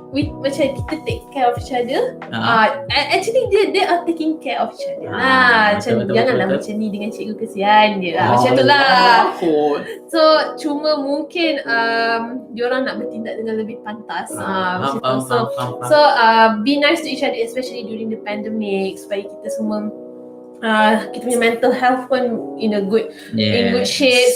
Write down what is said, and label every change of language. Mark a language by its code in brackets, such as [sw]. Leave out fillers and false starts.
[ms] Macam kita [en] take care of each other. Actually they are taking care of each other. [ms] Macam betul, janganlah betul. macam ni dengan cikgu, kesian dia. Macam tu lah. So cuma mungkin diorang nak bertindak dengan lebih pantas. Macam tu. [en] So be nice to each other, especially during the pandemic, [ms] supaya kita semua kita punya [en] mental health pun in good shape.